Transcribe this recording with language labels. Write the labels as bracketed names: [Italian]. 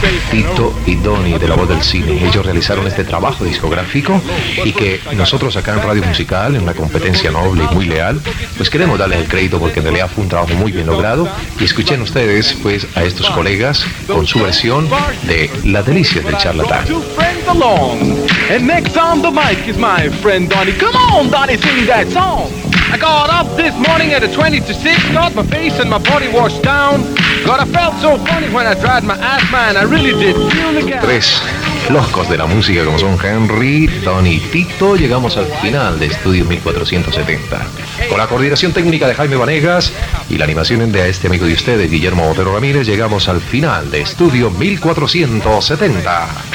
[Spanish] Tito y Donny de La Voz del Cine, ellos realizaron este trabajo discográfico y que nosotros acá en Radio Musical, en una competencia noble y muy leal, pues queremos darles el crédito porque en realidad fue un trabajo muy bien logrado. Y escuchen ustedes pues a estos colegas con su versión de La Delicia del Charlatán. [English] And next on the mic is my friend Donny. Come on, Donny, sing that song. I got up this morning at a 20 to 6, got my face and my body washed down. God, I felt so funny when I dried my ass, man. I really did feel the gas. [Spanish] Tres locos de la música como son Henry, Donny y Tito, llegamos al final de Estudio 1470. Con la coordinación técnica de Jaime Vanegas y la animación de este amigo de ustedes, Guillermo Otero Ramírez, llegamos al final de Estudio 1470.